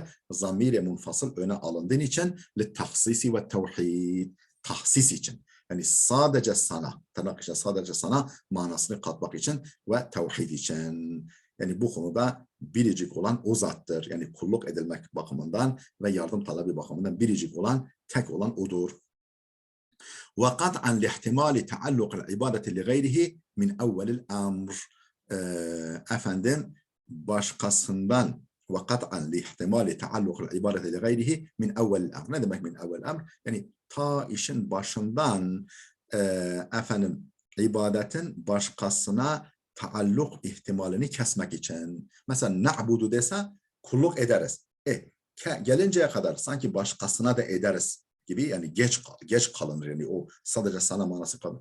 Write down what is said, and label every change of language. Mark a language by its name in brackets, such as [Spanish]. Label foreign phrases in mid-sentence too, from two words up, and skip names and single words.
[Turkish] Zamir-i munfasıl öne alındığı için tahsisi ve tevhid, tahsis için. Yani sadece sana, tırnak içinde sadece sana manasını katmak için ve tevhid için. Yani bu konuda biricik olan o zattır. Yani kulluk edilmek bakımından ve yardım talebi bakımından biricik olan, tek olan odur. [Arabic] وقطعا لاحتمال تعلق العبادة لغيره من أول الأمر. [Turkish] Efendim başkasından [Arabic] وقطعا لاحتمال تعلق العبادة لغيره من أول الأمر. [Turkish] Ne demek [Arabic] من أول الأمر? [Turkish] Yani ta işin başından efendim ibadetin başkasına taalluk ihtimalini kesmek için. Mesela na'budu dese kulluk ederiz. Gelinceye kadar sanki başkasına da ederiz gibi, yani geç kalınır, yani o sadece sana manası kalır.